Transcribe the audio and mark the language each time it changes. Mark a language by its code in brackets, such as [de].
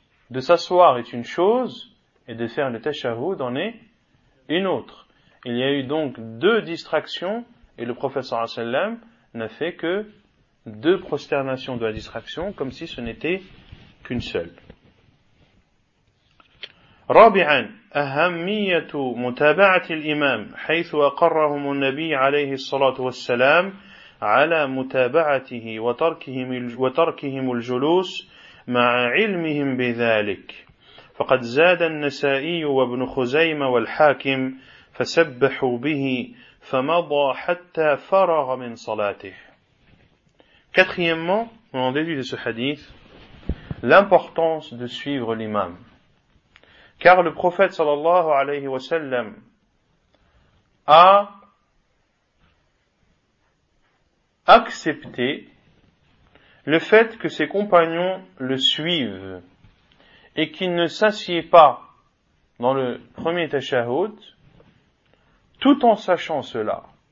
[fr] De s'asseoir est une chose, et de faire le tashahhud en est une autre. Il y a eu donc deux distractions, et le professeur sallam n'a fait que deux prosternations de la distraction, comme si ce n'était qu'une seule. [ar] رابعا أهمية متابعة الإمام حيث أقرهم النبي عليه الصلاة والسلام على متابعته وتركهم الجلوس مع علمهم بذلك فقد زاد النسائي وابن خزيمة والحاكم فسبحوا به فمضى حتى فرغ من صلاته. [fr] Quatrièmement, on en déduit de ce hadith l'importance de suivre l'imam. Car le prophète sallallahu alayhi wa sallam a accepté le fait que ses compagnons le suivent et qu'il ne s'assied pas dans le premier tashahhud tout en sachant cela.